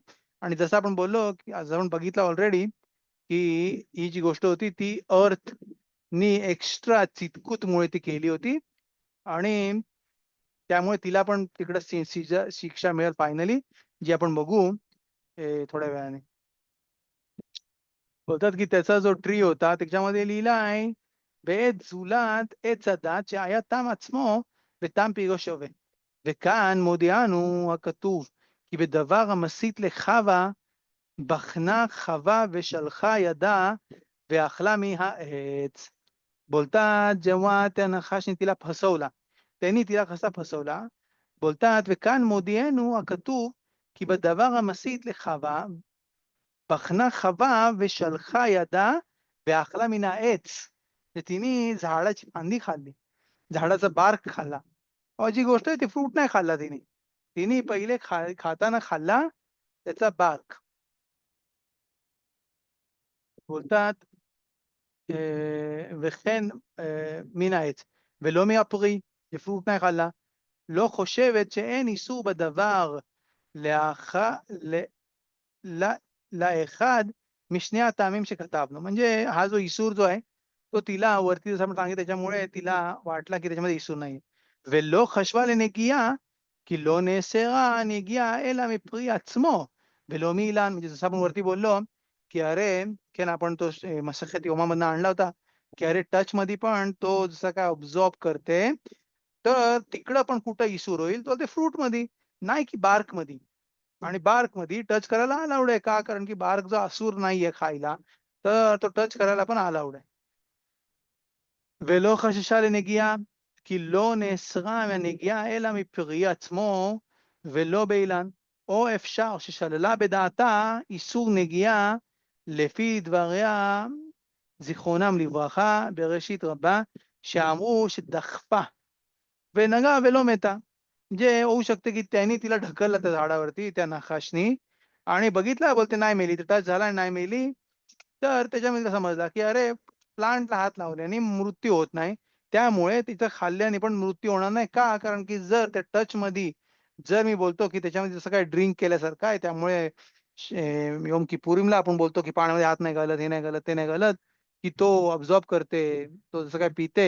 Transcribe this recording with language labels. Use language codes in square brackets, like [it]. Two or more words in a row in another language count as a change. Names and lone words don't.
[mr] आणि जसं आपण बोललो की आज आपण बघितलं ऑलरेडी की ही जी गोष्ट होती ती नी एक्स्ट्रा चितकूतमुळे ती केली होती आणि त्यामुळे तिला पण तिकडं शिक्षा मिळेल फायनली, जी आपण बघू थोड्या वेळाने. बोलतात की त्याचा जो ट्री होता त्याच्यामध्ये लिहिला आहे [he] בעת זולת עץ הדת שהיה טעם עצמו וטעם פריו שווה. וכאן מודיענו הכתוב כי בדבר המסית לחווה בחנה חווה ושלחה ידה ואכלה מהעץ. [mr] बोलतात जेव्हा त्या नखाशने तिला फसवला, त्यांनी तिला कसा फसवला? [he] बोलतात וכאן מודיענו הכתוב כי בדבר המסית לחווה בחנה חווה ושלחה ידה ואכלה מן העץ. [mr] तर तिने झाडाची फांदी खाल्ली, झाडाचा बार्क खाल्ला. जी गोष्ट आहे ती फ्रूट नाही खाल्ला तिने. तिने पहिले खाताना खाल्ला त्याचा बार्क. [he] बोलतात וכן מן העץ ולא מהפרי, פרוט [mr] नाही खाल्ला. [he] לא חושבת שאין איסור בדבר לאחד משני הטעמים שכתבנו. [mr] म्हणजे हा जो इसूर जो आहे तो तिला वरती जसं आपण सांगितलं त्याच्यामुळे तिला वाटला की त्याच्यामध्ये इसूर नाही. [he] ולא חשבה לנגיעה כי לא נאסרה הנגיעה אלא מפרי עצמו ולא מאילן. [mr] म्हणजे जसं आपण वरती बोललो की अरे כן आपण तो मसखत योमामधनं आणला होता की अरे टच मध्ये पण तो जसं काय ऑब्झॉर्ब करते तर तिकडं पण कुठं इसूर होईल तर ते फ्रूट मध्ये, नाही की बार्क मध्ये. आणि बार्क मध्ये टच करायला अलाउड आहे का? कारण की बार्क जो असूर नाहीये खायला तर तो टच करायला पण अलाउड आहे. [he] ולא חששה לנגיעה, כי לא נאסרה מהנגיעה אלא מפרי עצמו ולא באילן. או אפשר ששללה בדעתה איסור נגיעה לפי דבריה זיכרונם לברכה בראשית רבה, שאמרו שדחפה ונגעה ולא मeta. [mr] म्हणजे होऊ शकते की त्यांनी तिला ढकललं त्या झाडावरती त्या नखाशनी आणि बघितलं बोलते नाही मेली, तर टच झाला नाही मेली. तर त्याच्यामध्ये तिला समजला की अरे प्लांटला हात लावल्याने मृत्यू होत नाही, त्यामुळे तिचं खाल्ल्याने पण मृत्यू होणार नाही. का? कारण की जर त्या टच मध्ये जर मी बोलतो की त्याच्यामध्ये जसं काय ड्रिंक केल्यासारखं आहे, त्यामुळे योम किपुरीमला आपण बोलतो की पाण्यामध्ये हात नाही घालत, हे नाही घालत, ते नाही घालत, की तो ऑब्झॉर्ब करते, तो जसं काय पिते.